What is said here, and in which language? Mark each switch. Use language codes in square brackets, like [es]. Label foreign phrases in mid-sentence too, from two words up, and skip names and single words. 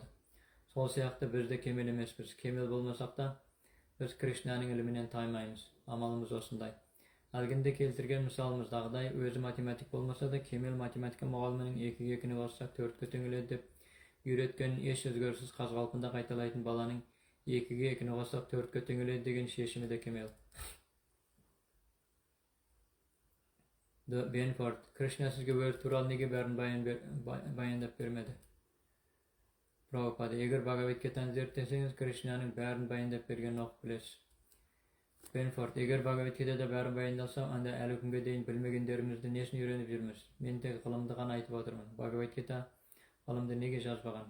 [kk] Сол сияқты біз де kemel емеспіз. Kemel болмасақ та, біз Кришнаның ілімінен таймаймыз. Амалымыз осындай. Әлгінде келтірген мысалымыздағыдай, өзі математик болмаса да, kemel математика мұғалімінің 2-ге 2-ні қоссақ 4-ке теңеледі деп үйреткенін еш өзгеріссіз қаз-қалпында қайталайтын баланың 2-ге 2-ні қоссақ 4-ке теңеледі деген шешімі де kemel. Бенфорд. Кришна сізге өзі туралы неге бәрін баяндап бермеді? Prabhupada. Егер Бхагавад-гитаны зерттесеңіз, Кришнаның бәрін баяндап бергенін оқып білесіз. Бенфорд. Егер Бхагавад-гитада бәрін баяндалса, анда әлі күнге дейін білмегендерімізді несін үйреніп жүрміз? Мен тек ғылымды ғана айтып отырмын. Бхагавад-гита ғылымды неге жазбаған?